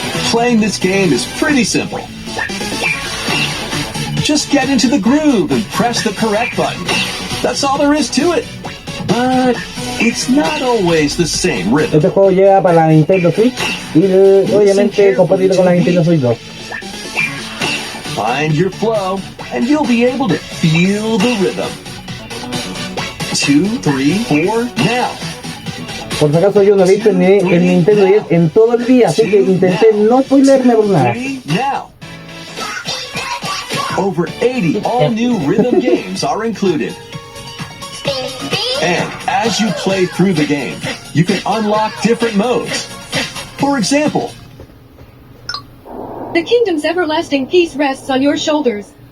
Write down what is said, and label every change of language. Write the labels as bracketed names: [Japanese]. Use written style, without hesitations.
[English] Playing this game is pretty simple. Just get into the groove and press the correct button. That's all there is to it. But it's not always the same rhythm. [Spanish] Este juego llega para la Nintendo Switch y obviamente compatible con la Nintendo Switch 2. [English] Find your flow and you'll be able to feel the rhythm. 2, 3, 4, now. [Spanish] Por si acaso yo no he visto el Nintendo 10 en todo el día, así que intenté no spoilerme por nada. [English] Now. Over 80 all-new rhythm games are included. And as you play through the game, you can unlock different modes. For example, The kingdom's everlasting peace rests on your shoulders.